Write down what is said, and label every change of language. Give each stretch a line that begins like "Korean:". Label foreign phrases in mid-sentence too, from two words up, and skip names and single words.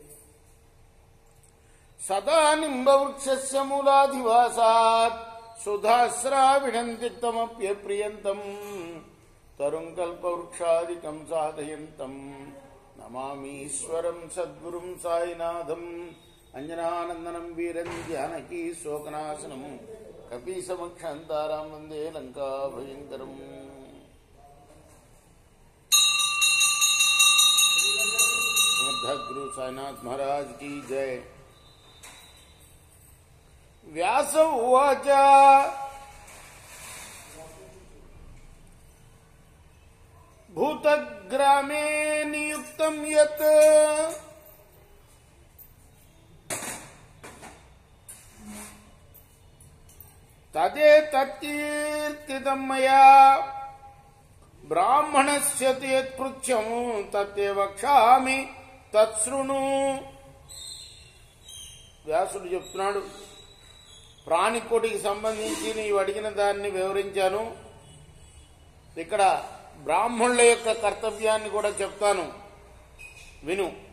Sanskrit: సదా నింబవృక్షస్య మూలాధివాసాత్ సుధాస్రావిణంతిక్తమప్యప్రియంతం తరుం కల్పవృక్షాదికం సాధయంతం నమామీశ్వరం సద్గురుం సాయినాథం. అంజనానందనం వీరం జానకీ శోకనాశనం కపీసమక్షాంతారాం వందే లంకా భయంకరం. गुरु साईनाथ महाराज की जय. व्यास उवाच भूतग्रामे नियुक्तं यत् तदेतत्कीर्तितं मया ब्राह्मणस्य यत्कृत्यं तत्ते वक्ष्यामि తత్శృణు.
Telugu: వ్యాసుడు చెప్తున్నాడు, ప్రాణికోటికి సంబంధించి నీవు అడిగిన దాన్ని వివరించాను. ఇక్కడ బ్రాహ్మణుల యొక్క కర్తవ్యాన్ని కూడా చెప్తాను, విను.